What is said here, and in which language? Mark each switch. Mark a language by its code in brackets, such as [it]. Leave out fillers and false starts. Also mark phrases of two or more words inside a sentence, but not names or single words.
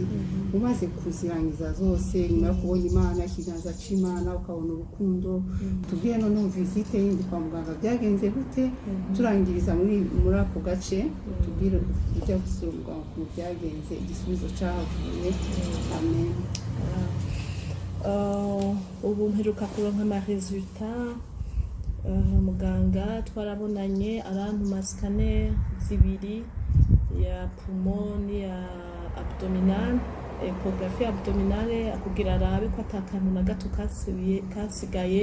[rw] Umaze kuzirangiza zose, nyuma yo kubona Imana, ikiganza c'Imana, ukabona urukundo, tubwire noneho visite yindi kwa muganga byagenze gute? Turangiriza muri ako gace, tubwire ujya gusubwa ku byagenze, igisubizo cyahavuye. Amen. [rn] Ubu mperuka kuronka ama resultat. Muganga twarabonanye arantuma scanner zibiri ya poumon ya abdominal, [fr] echographie abdominale, [rn] kugira arabe ko atakantu na gato kasigaye.